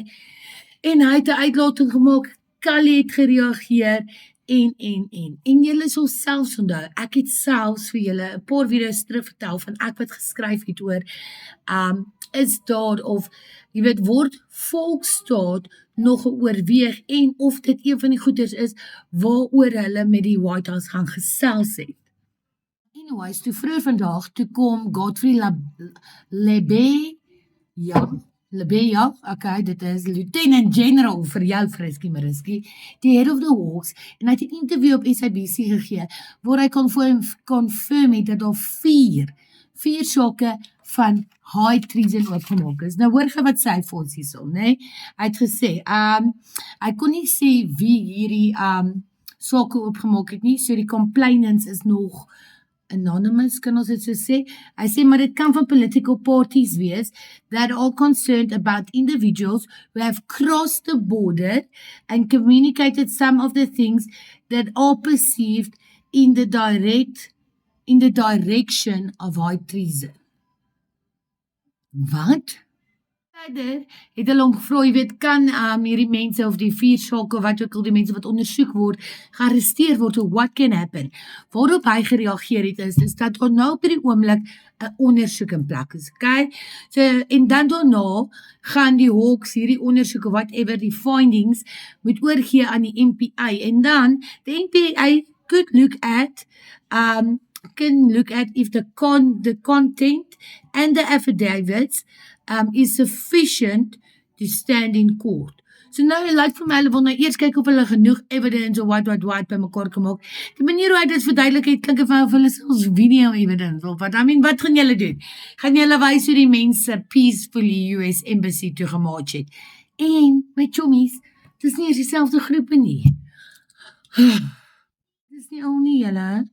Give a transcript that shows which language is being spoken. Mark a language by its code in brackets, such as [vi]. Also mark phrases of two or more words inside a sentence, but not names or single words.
[af] En hy het 'n uitlating gemaak, Callie het gereageer, en julle sal selfs onthou, ek het selfs vir julle 'n paar video's terug vertel van ek wat geskryf het oor, is daar of, jy weet, word volksstaat nog oorweeg en of dit een van die goeders is waaroor hulle met die White House gaan gesels het. Anyways, toe vroeër vandag, toe kom Godfrey Lebeya, okay, dit is [en] Lieutenant General [af] vir jou Friskie Mariski, die [en] head of the Hawks, [af] en hy het 'n interview op SABC gegee, waar hy confirm het dat daar 4 sake van [en] high treason [af] oopgemaak is. Nou hoor jy wat sy vir ons hierso, Hy het gesê, hy kon nie sê wie hierdie sake oopgemaak het nie, so die complainants is nog anonymous, kan ons dit so sê. Hy sê, maar dit kan van [en] political parties wees that are concerned about individuals who have crossed the border and communicated some of the things that are perceived in the direction of high treason. [af] Wat? Verder het hulle hom gevra, jy weet, kan hierdie mense of die 4 sake, wat ook al die mense wat ondersoek word, gearresteer word, [en] of what can happen? [af] Waarop hy gereageer het is dat nou op die oomblik 'n ondersoek in plek is, okay? So, en dan daarna gaan die Hawks hierdie ondersoeke, whatever, die findings, moet oorgee aan die NPA, en dan, die NPA [en] could look at if the content and the affidavits is sufficient to stand in court. [af] So nou, like vir my, hulle wil nou eers kyk of hulle genoeg evidence of what by mekaar kan maak. Die manier hoe hy dit verduidelik het, klink of hulle selfs video evidence, of wat, wat gaan julle doen? Gaan julle wys hoe die mense peacefully US Embassy toe gemaak het? En, my chommies, dis nie eers dieselfde groepe nie. Dis nie al nie, julle.